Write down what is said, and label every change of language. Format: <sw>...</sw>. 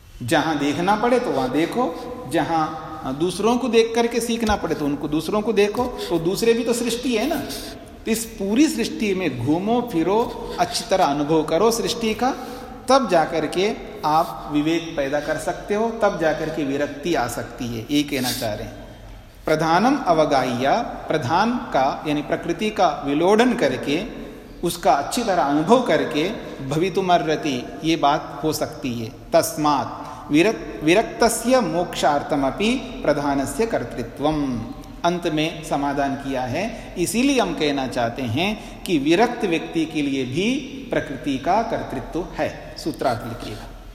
<hi>जहां देखना पड़े तो वहां देखो, जहां दूसरों को देख करके सीखना पड़े तो उनको दूसरों को देखो, तो दूसरे भी तो सृष्टि है ना, तो इस पूरी सृष्टि में घूमो फिरो, अच्छी तरह अनुभव करो सृष्टि का, तब जाकर के आप विवेक पैदा कर सकते हो, तब जाकर के विरक्ति आ सकती है। ये कहना चाह रहे हैं,</hi> <sa>प्रधानम अवगाह्या,</sa> <hi>प्रधान का यानी प्रकृति का विलोडन करके, उसका अच्छी तरह अनुभव करके</hi> <sa>भवितुमर्हति,</sa> <hi>ये बात हो सकती है।</hi> <sa>तस्मात् विरक्तस्य मोक्षार्थमपि प्रधानस्य कर्तृत्वम्।</sa> <hi>अंत में समाधान किया है, इसीलिए हम कहना चाहते हैं कि विरक्त व्यक्ति के लिए भी प्रकृति का कर्तृत्व है। सूत्रार्थ लिखिएगा।</hi>